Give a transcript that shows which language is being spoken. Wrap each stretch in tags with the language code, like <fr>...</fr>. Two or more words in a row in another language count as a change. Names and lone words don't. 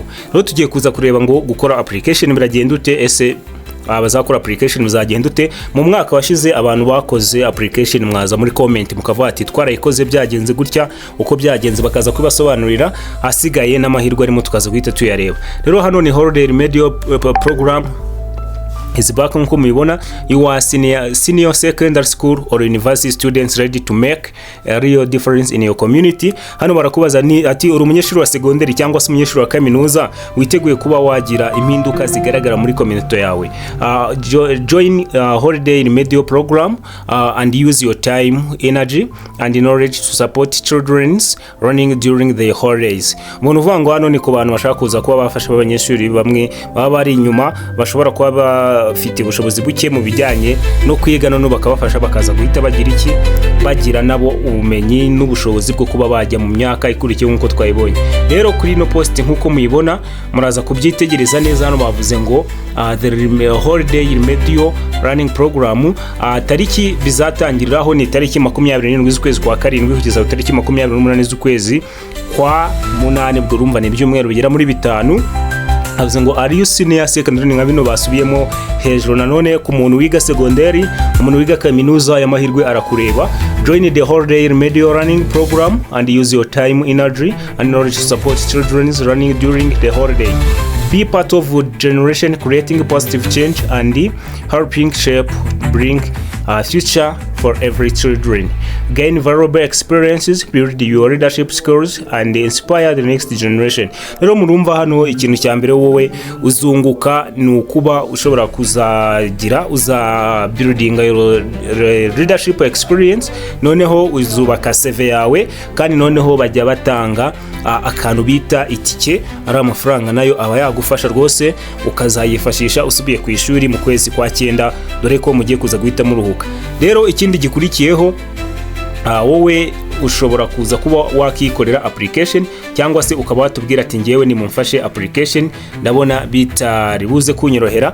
<rw>Rero tugiye kuza kureba ngo gukora application biragenda ute, ese abazakora application muzagenda ute. Mu mwaka washize abantu bakoze application mwaza muri comment mukavuga ati twarayikoze byagenze gutya, uko byagenze bakaza kubasobanurira, hasigaye n'amahirwe arimo tukaza guhita tuyareba. Rero hano ni</rw> <en>holiday remedial program is back.</en> <rw>Nko mubibona,</rw> <en>you are senior secondary school or university students ready to make a real difference in your community.</en> <rw>Hano barakubaza ni ati uri umunyeshuri wa secondary cyangwa se umunyeshuri wa kaminuza witeguye kuba wagira impinduka zigaragara muri community yawe.</rw> <en>Join holiday remedial program and use your time, energy and knowledge to support children's learning during the holidays.</en> <rw>Umuntu uvuga ngo hano ni ku bantu bashaka kuza kuba bafasha abanyeshuri bamwe baba bari inyuma, bashobora kuba bafite ubushobozi buke mu bijyanye no kwiga, none bakabafasha bakaza guhita bagira iki, bagira nabo ubumenyi n'ubushobozi bwo kuba bajya mu myaka ikurikiye nk'uko twayibonye. Rero kuri no post nk'uko muyibona muraza kubyitegereza neza. Hano bavuze ngo</rw> <en>the holiday remedial running program,</en> <rw>tariki bizatangiriraho ni tariki 27 z'ukwezi kwa karindwi kugeza tariki 28 z'ukwezi kwa munane. Bwo urumva ni ibyumweru bigera muri bitanu. Havuze ngo</rw> <en>are you senior secondary,</en> <rw>nka bino basubiyemo hejuru. Nanone ku muntu wiga secondary, umuntu wiga kaminuza, y'amahirwe arakureba.</rw> <en>Join the holiday remedial running program and use your time, energy and knowledge to support children's learning during the holiday. Be part of a generation creating positive change and helping shape bring a future for every children. Gain valuable experiences, build your leadership skills and inspire the next generation.</en> <rw>Rero murumva hano ikintu cya mbere wowe uzunguka ni ukuba ushobora kuzagira</rw> <en>building your leadership experience,</en> <rw>noneho uzubaka CV yawe, kandi noneho bajya batanga akantu bita itike, ari amafaranga nayo aba yagufasha rwose ukazayifashisha usubiye ku ishuri mu kwezi kwa 9, dore ko mugiye kuza guhita muruhuka. Rero ikindi gikurikiyeho, wowe ushobora kuza kuba wakikorera application cyangwa se ukaba watubwira ati ngewe ni mumfashe application, ndabona bitaribuze kunyorohera.</rw>